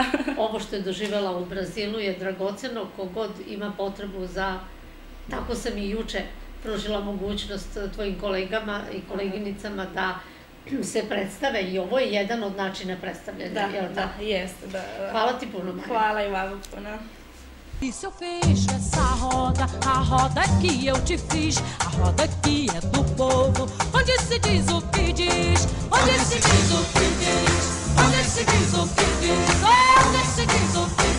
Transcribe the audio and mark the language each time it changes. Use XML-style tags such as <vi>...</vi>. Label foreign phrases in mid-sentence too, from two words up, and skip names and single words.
<sr>Ovo što je doživela u Brazilu je dragoceno, kogod ima potrebu za, tako sam i juče pružila mogućnost tvojim kolegama i koleginicama da se predstave i ovo je jedan od načina predstavljanja. Da, jeste. Hvala ti puno, Maja. Hvala i vama puno.</sr> <pt>E se eu fecho essa roda, a roda que eu te fiz, a roda que é do povo, onde se diz o que diz, onde se diz o que diz, onde se diz o que diz, onde se diz o</pt>